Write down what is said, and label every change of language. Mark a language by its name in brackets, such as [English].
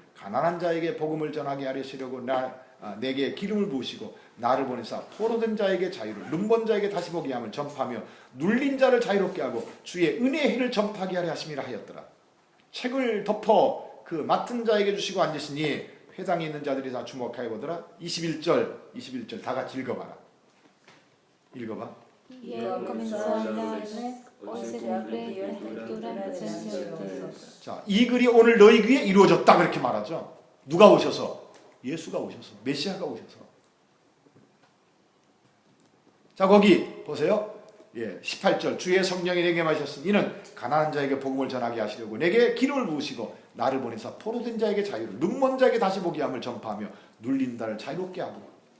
[Korean] 가난한 자에게 복음을 전하게 하시려고 내게 기름을 부으시고 나를 보내사 포로된 자에게 자유를, 눈먼 자에게 다시 보게 함을 전파하며 눌린 자를 자유롭게 하고 주의 은혜의 해를 전파하게 하려 하심이라 하였더라. 책을 덮어 그 맡은 자에게 주시고 앉으시니 회당에 있는 자들이 다 주목하여 보더라. 21절 다 같이 읽어봐라. 읽어봐. [Spanish] Y él comenzó a hablarles, hoy se cumple la escritura en presencia de ustedes. [Korean] 자, 이 글이 오늘 너희 귀에 이루어졌다 그렇게 말하죠. 누가 오셔서? 예수가 오셔서, 메시아가 오셔서. 자, 거기 보세요. 18절 주의 성령이 내게 마셨으니 이는 가난한 자에게 복음을 전하게 하시려고 내게 기름을 부으시고 나를 보내사 포로된 자에게 자유를, 눈먼 자에게 다시 보게 함을 전파하며 눌린 자를 자유롭게 하고.